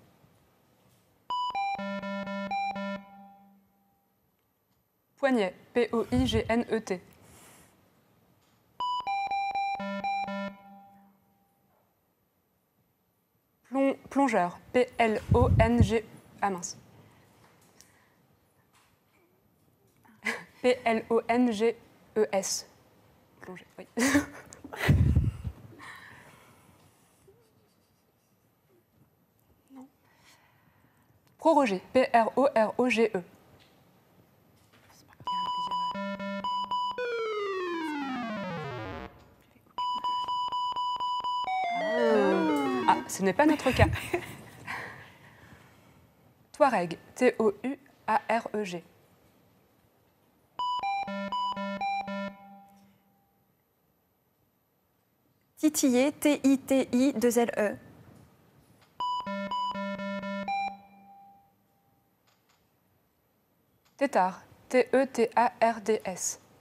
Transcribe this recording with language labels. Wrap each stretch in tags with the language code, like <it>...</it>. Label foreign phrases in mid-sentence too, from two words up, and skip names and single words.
<fr>Poignet, P-O-I-G-N-E-T. Plongeur, P-L-O-N-G... Ah mince. P-L-O-N-G-E-S. Plonger, oui. Non. Proroger, P-R-O-R-O-G-E. Ah, ce n'est pas notre cas. Touareg, T-O-U-A-R-E-G. Titiller, T-I-T-I-2-L-E. Tétard, T-E-T-A-R-D-S.</fr>